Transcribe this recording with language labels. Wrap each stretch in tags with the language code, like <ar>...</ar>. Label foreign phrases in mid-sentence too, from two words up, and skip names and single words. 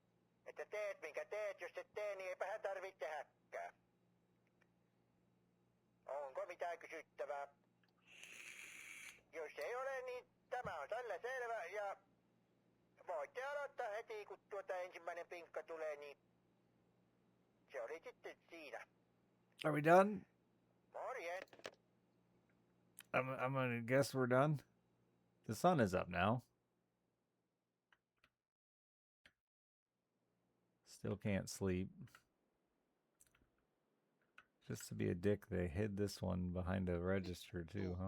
<fi>että teet minkä teet, jos et tee, niin eipähän tarvitse tehdäkään. Onko mitään kysyttävää? Jos ei ole, niin tämä on tällä selvä ja voitte aloittaa heti, kun ensimmäinen pinkka tulee, niin se oli sitten siinä.</fi> <en>Are we done?</en> <fi>Morjens.</fi> <en>I'm gonna guess we're done. The sun is up now. Still can't sleep. Just to be a dick, they hid this one behind a register too, huh?</en>